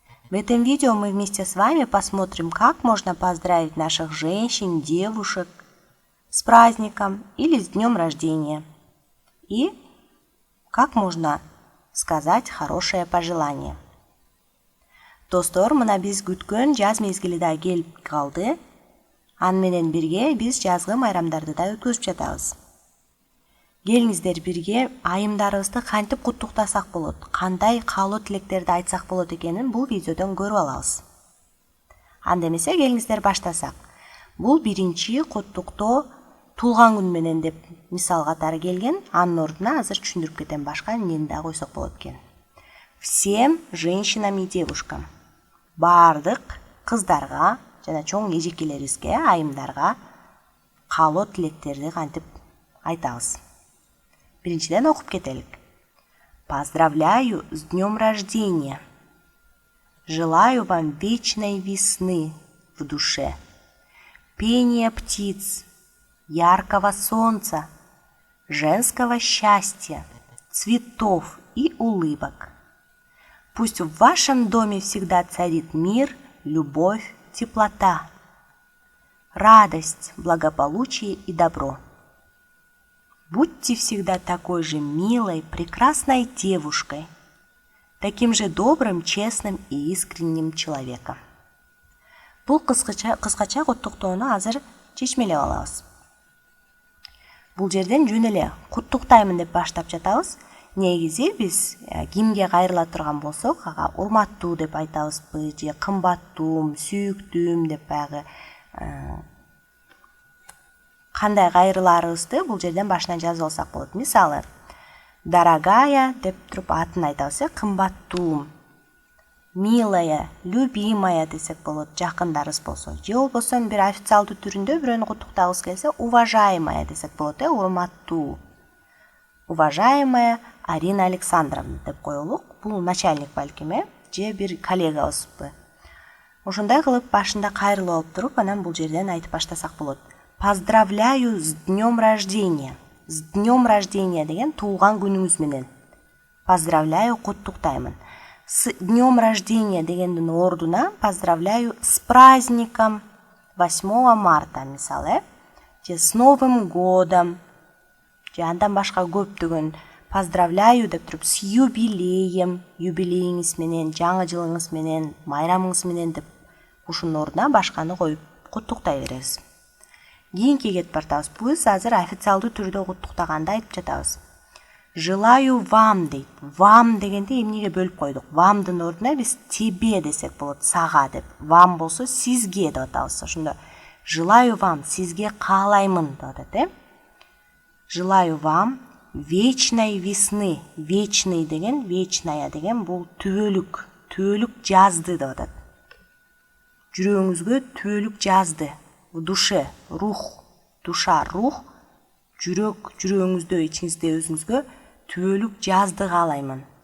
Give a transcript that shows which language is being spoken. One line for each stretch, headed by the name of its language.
Russian: В этом видео мы вместе с вами посмотрим, как можно поздравить наших женщин, девушек с праздником или с днем рождения. И как можно сказать хорошее пожелание.
Kyrgyz: Достор, мына биз күткөн жаз мезгили да келип калды. Аны менен бирге биз жазгы майрамдарды да өткөзүп жатабыз. Келиңиздер бирге айымдарыбызды кантип куттуктасак болот, кандай каалоо тилектерди айтсак болот экенин бул видеодон көрүп алабыз. Анда эмесе келиңиздер баштасак. Бул биринчи куттуктоо туулган күн менен деп мисал катары келген. Анын ордуна азыр түшүндүрүп кетем, башка эмнени да койсок болот экен.
Russian: Всем женщинам и девушкам.
Kyrgyz: Бардык кыздарга жана чоң эжекелерибизге, айымдарга каалоо тилектерди кантип айтабыз. Биринчиден окуп кетелик.
Russian: Поздравляю с днем рождения. Желаю вам вечной весны в душе, пения птиц, яркого солнца, женского счастья, цветов и улыбок. Пусть в вашем доме всегда царит мир, любовь, теплота, радость, благополучие и добро. Будьте всегда такой же милой, прекрасной девушкой, таким же добрым, честным и искренним человеком.
Kyrgyz: Бул кыскача куттуктоону азыр чечмелеп алабыз. Бул жерден жөн эле куттуктаймын деп баштап жатабыз. Негизи биз кимге кайрыла турган болсок, ага урматтуу деп айтабызбы, же кымбаттуум, сүйүктүүм деп баягы кандай кайрыларыбызды бул жерден башынан жазып алсак болот. Мисалы,
Russian: дорогая
Kyrgyz: деп туруп атын айтабыз, кымбаттуум,
Russian: милая, любимая
Kyrgyz: десек болот, жакындарыбыз болсо. Же болбосо бир официалдуу түрүндө бирөөнү куттуктагыбыз келсе, уважаемая десек болот, урматтуу.
Russian: Уважаемая Арина Александровна
Kyrgyz: деп коелук. Бул начальник балким, же бир коллегабызбы. Ошондой кылып башында кайрылып алып туруп, анан бул жерден айтып баштасак болот. Поздравляю с днем рождения.
Russian: С днем рождения
Kyrgyz: деген туулган күнүңүз менен.
Russian: Поздравляю,
Kyrgyz: куттуктаймын.
Russian: С днем рождения
Kyrgyz: дегендин ордуна
Russian: поздравляю с праздником 8 марта,
Kyrgyz: мисалы, же
Russian: с Новым годом,
Kyrgyz: же андан башка көптөгөн
Russian: поздравляю
Kyrgyz: деп туруп
Russian: с юбилеем,
Kyrgyz: юбилейиңиз менен, жаңы жылыңыз менен, майрамыңыз менен деп ушунун ордуна башканы коюп куттуктай беребиз. Кийинки кетип бартабыз. Биз азыр официалдуу түрдө куттуктаганды айтып жатабыз.
Russian: Желаю вам
Kyrgyz: дейт. Вам дегенде эмнеге бөлүп койдук? Вамдын ордуна биз тебе десек болот, сага деп. Вам болсо сизге деп атабыз. Ошондо
Russian: желаю вам,
Kyrgyz: сизге каалаймын деп атат,
Russian: Желаю вам вечной весны.
Kyrgyz: Вечный деген, вечная деген бул түбөлүк, түбөлүк жазды деп атат. Жүрөгүңүзгө түбөлүк жазды.
Russian: В душе,
Kyrgyz: рух, душа, рух, жүрөк, жүрөгүңүздө, ичиңизде өзүңүзгө түбөлүк жазды каалаймын.